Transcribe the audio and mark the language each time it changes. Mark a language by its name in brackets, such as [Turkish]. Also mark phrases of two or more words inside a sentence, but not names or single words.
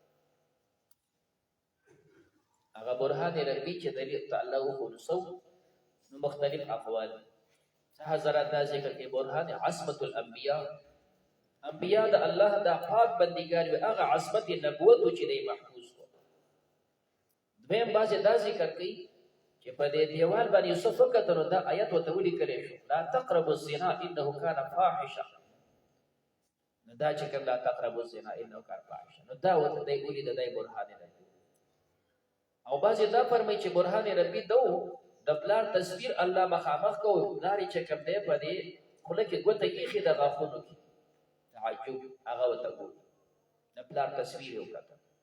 [Pashto] هغه [Arabic] برهان ربي [Pashto] چې دلیل ته الله وښودو نو مختلف اقوال حضرت دا ذکر کوي برهان [Arabic] عصمت الانبیاء، [Pashto] انبیاء د الله دا پاک بندګان وي، هغه عصمت نبوت چې دی محفوظ کړو. دویم بعضې دا ذکر کوي چې په دې دیوال باندې یوسف وکتل نو دا آیت ورته ولیکلی شو [Arabic] لا تقربوا الزنا انه کان فاحشه. [Pashto] نو دا چې کوم [Arabic] لا تقربوا الزنا انه کان فاحشه [Pashto] نو دا ورته دی ولید دی [Arabic] برهان ربي. [Pashto] او بعضې دا فرمایي چې [Arabic] برهان ربي [Pashto] دو د پلار تصویر الله مخامخ کو پلار چې کوم دی په دې خوله کې ګوته ایښې د غاښونو کې تعجب هغه ورته ګوري د پلار تصویر یې وکتل.